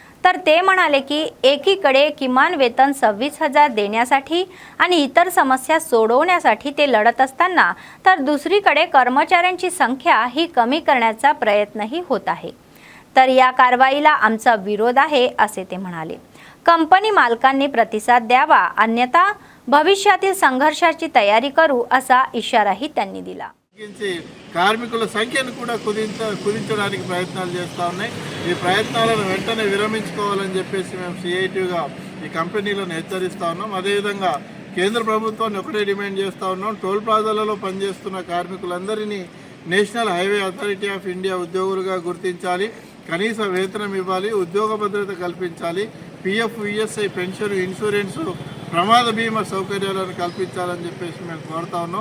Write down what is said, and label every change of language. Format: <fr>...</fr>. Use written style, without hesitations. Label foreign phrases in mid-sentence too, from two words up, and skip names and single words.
<mr>तर ते म्हणाले की एकीकडे किमान वेतन 26,000 देण्यासाठी आणि इतर समस्या सोडवण्यासाठी ते लढत असताना तर दुसरीकडे कर्मचाऱ्यांची संख्या ही कमी करण्याचा प्रयत्नही होत आहे. तर या कारवाईला आमचा विरोध आहे असे ते म्हणाले. कंपनी मालकांनी प्रतिसाद द्यावा, अन्यथा भविष्यातल्या संघर्षाची तयारी करू असा इशाराही त्यांनी दिला.</mr> <te>కార్మికుల సంఖ్యను కూడా కుదించడానికి ప్రయత్నాలు చేస్తూ ఉన్నాయి. ఈ ప్రయత్నాలను వెంటనే విరమించుకోవాలని చెప్పేసి మేము సిఐటిగా ఈ కంపెనీలను హెచ్చరిస్తూ ఉన్నాం. అదేవిధంగా కేంద్ర ప్రభుత్వాన్ని ఒకటే డిమాండ్ చేస్తూ ఉన్నాం. టోల్ ప్లాజాలలో పనిచేస్తున్న కార్మికులందరినీ నేషనల్ హైవే అథారిటీ ఆఫ్ ఇండియా ఉద్యోగులుగా గుర్తించాలి, కనీస వేతనం ఇవ్వాలి, ఉద్యోగ భద్రత కల్పించాలి, పిఎఫ్, ఈఎస్ఐ, పెన్షన్, ఇన్సూరెన్స్, ప్రమాద బీమా సౌకర్యాలను కల్పించాలని చెప్పేసి మేము కోరుతా ఉన్నాం.</te>